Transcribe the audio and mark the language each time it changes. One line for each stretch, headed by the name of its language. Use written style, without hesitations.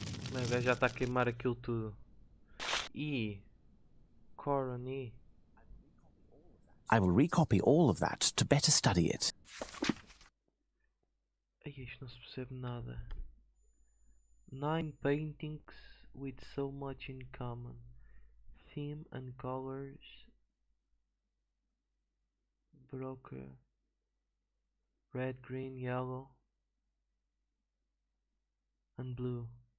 Portuguese: O gajo já está a queimar aquilo tudo. E Corony.
English: I will recopy all of that to better study it.
Portuguese: Ai, isto não se percebe nada.
English: 9 paintings with so much in common. Theme and colors. Broker. Red, green, yellow. And blue.